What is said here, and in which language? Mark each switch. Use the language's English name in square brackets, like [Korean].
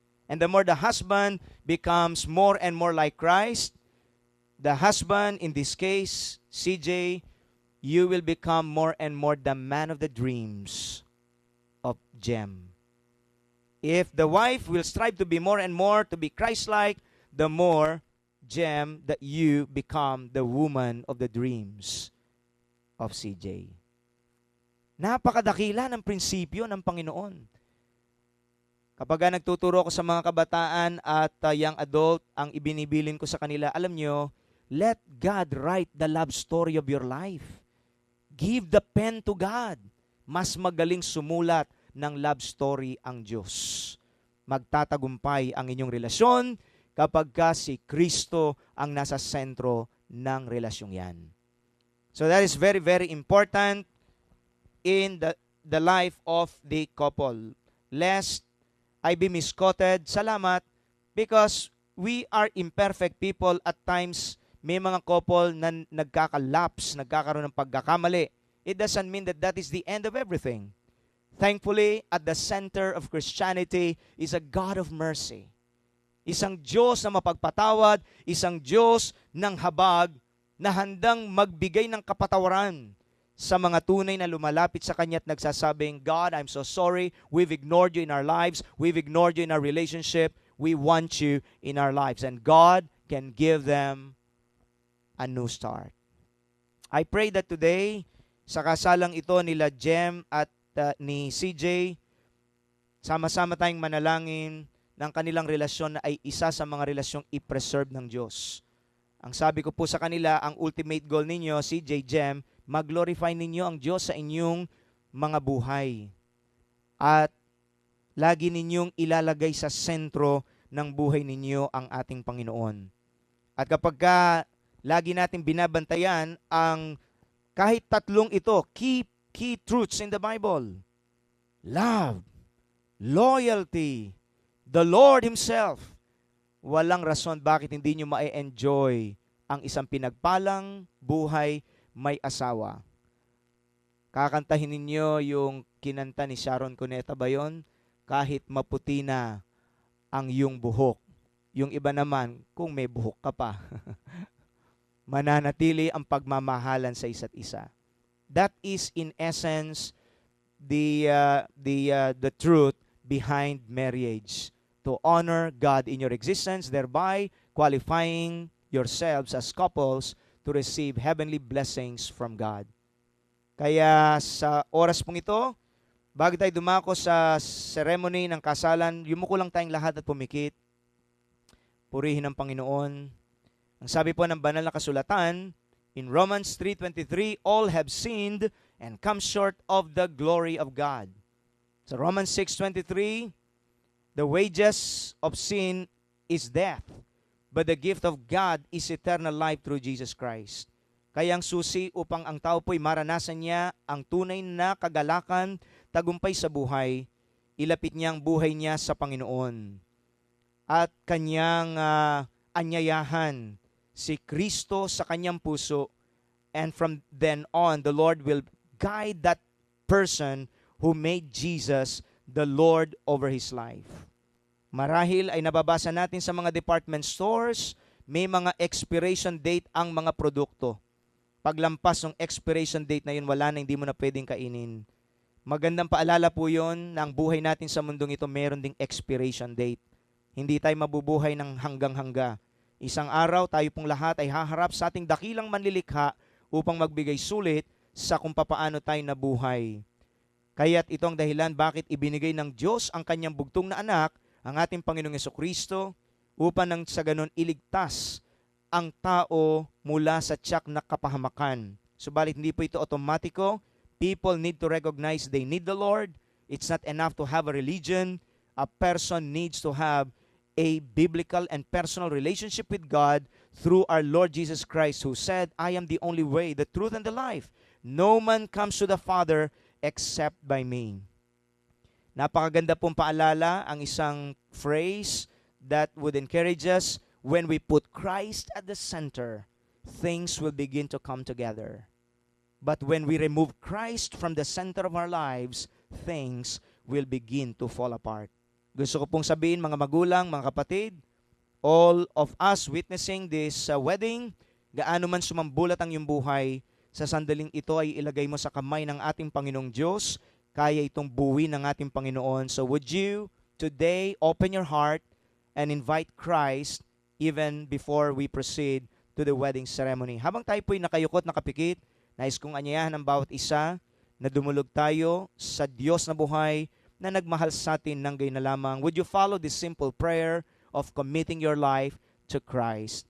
[English] And the more the husband becomes more and more like Christ, the husband, in this case, CJ, you will become more and more the man of the dreams of Jem. If the wife will strive to be more and more, to be Christ-like, the more, Jem, that you become the woman of the dreams of CJ. [Filipino] Napakadakila ng prinsipyo ng Panginoon. Kapag nagtuturo ko sa mga kabataan at young adult, ang ibinibilin ko sa kanila, alam nyo, [English] let God write the love story of your life. Give the pen to God. [Filipino] Mas magaling sumulat ng love story ang Diyos. Magtatagumpay ang inyong relasyon kapag ka si Kristo ang nasa sentro ng relasyong yan. [English] So that is very, very important in the life of the couple. Lest I be misquoted, [Filipino] salamat, [English] because we are imperfect people. [Filipino] At times, may mga couple na nagkakalaps, nagkakaroon ng pagkakamali. [English] It doesn't mean that that is the end of everything. Thankfully, at the center of Christianity is a God of mercy. [Filipino] Isang Diyos na mapagpatawad, isang Diyos ng habag na handang magbigay ng kapatawaran sa mga tunay na lumalapit sa Kanya at nagsasabing, [English] God, I'm so sorry. We've ignored you in our lives. We've ignored you in our relationship. We want you in our lives. And God can give them a new start. I pray that today, [Filipino] sa kasalang ito nila Jem at ni CJ, sama-sama tayong manalangin ng kanilang relasyon na ay isa sa mga relasyong i-preserve ng Diyos. Ang sabi ko po sa kanila, ang ultimate goal ninyo, CJ, Jem, mag-glorify ninyo ang Diyos sa inyong mga buhay. At lagi ninyong ilalagay sa sentro ng buhay ninyo ang ating Panginoon. At kapag lagi natin binabantayan ang kahit tatlong ito, [English] key truths in the Bible. Love, loyalty, the Lord Himself. [Filipino] Walang rason bakit hindi nyo ma-enjoy ang isang pinagpalang buhay may asawa. Kakantahin ninyo yung kinanta ni Sharon Cuneta ba yun? Kahit maputi na ang iyong buhok. Yung iba naman, kung may buhok ka pa. Mananatili ang pagmamahalan sa isa't isa. [English] That is in essence the truth behind marriage. To honor God in your existence, thereby qualifying yourselves as couples to receive heavenly blessings from God. [Filipino] Kaya sa oras pong ito, bago tayo dumako sa ceremony ng kasalan, yumuko lang tayong lahat at pumikit. Purihin ang Panginoon. Ang sabi po ng banal na kasulatan, [English] in Romans 3:23, all have sinned and come short of the glory of God. Sa Romans 6:23, the wages of sin is death, but the gift of God is eternal life through Jesus Christ. [Filipino] Kaya ang susi upang ang tao po'y maranasan niya ang tunay na kagalakan, tagumpay sa buhay, ilapit niya ang buhay niya sa Panginoon. At kanyang anyayahan si Kristo sa kanyang puso, [English] and from then on, the Lord will guide that person who made Jesus the Lord over his life. [Filipino] Marahil ay nababasa natin sa mga department stores, may mga expiration date ang mga produkto. Paglampas ng expiration date na yun, wala na, hindi mo na pwedeng kainin. Magandang paalala po yun na ang buhay natin sa mundong ito, meron ding expiration date. Hindi tayo mabubuhay ng hanggang-hangga. Isang araw, tayo pong lahat ay haharap sa ating dakilang manlilikha upang magbigay sulit sa kung papaano tayo nabuhay. Kaya't ito ang dahilan bakit ibinigay ng Diyos ang kanyang bugtong na anak, ang ating Panginoong Jesucristo, upang nang sa ganon iligtas ang tao mula sa tiyak na kapahamakan. Subalit hindi po ito otomatiko. [English] People need to recognize they need the Lord. It's not enough to have a religion. A person needs to have a biblical and personal relationship with God through our Lord Jesus Christ, who said, I am the only way, the truth, and the life. No man comes to the Father except by me. [Filipino] Napakaganda pong paalala ang isang [English] phrase that would encourage us when we put Christ at the center. things will begin to come together. But when we remove Christ from the center of our lives, things will begin to fall apart. [Filipino] Gusto ko pong sabihin, mga magulang, mga kapatid, [English] all of us witnessing this wedding, [Filipino] gaano man sumambulat ang iyong buhay, sa sandaling ito ay ilagay mo sa kamay ng ating Panginoong Diyos, kaya itong buuin ng ating Panginoon. [English] So would you today open your heart and invite Christ even before we proceed to the wedding ceremony. [Filipino] Habang tayo po'y nakayukot, nakapikit, nais kong anyayahan ng bawat isa na dumulog tayo sa Diyos na buhay na nagmahal sa atin ng gayon na lamang. [English] Would you follow this simple prayer of committing your life to Christ?